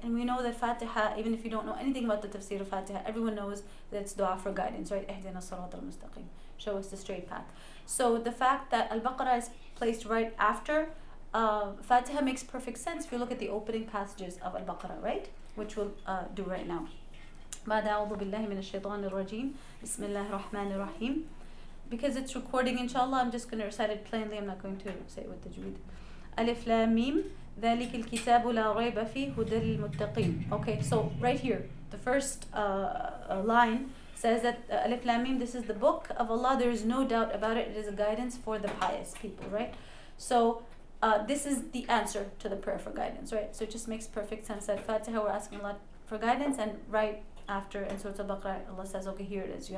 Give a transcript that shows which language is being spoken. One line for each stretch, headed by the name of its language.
English: And we know that Fatiha, even if you don't know anything about the Tafseer of Fatiha, everyone knows that it's dua for guidance, right?
Arabic: Ihdina as-sirat al-mustaqim.
English: Show us the straight path. So the fact that Al-Baqarah is placed right after Fatiha makes perfect sense if you look at the opening passages of Al-Baqarah, right? Which we'll do right now.
Arabic: بعد أعوذ بالله من الشيطان الرجيم بسم الله الرحمن الرحيم.
English: Because it's recording, inshallah, I'm just going to recite it plainly. I'm not going to say it with the tajweed.
Arabic: Alif Lam Mim ذلك الكتاب لا ريب فيه هدى للمتقين.
English: Okay, so right here, the first line says that Alif Lam Mim, this is the book of Allah. There is no doubt about it. It is a guidance for the pious people, right? So this is the answer to the prayer for guidance, right? So it just makes perfect sense that Fatiha, we're asking Allah for guidance, and right after in Surah Baqarah, Allah says, okay, here it is.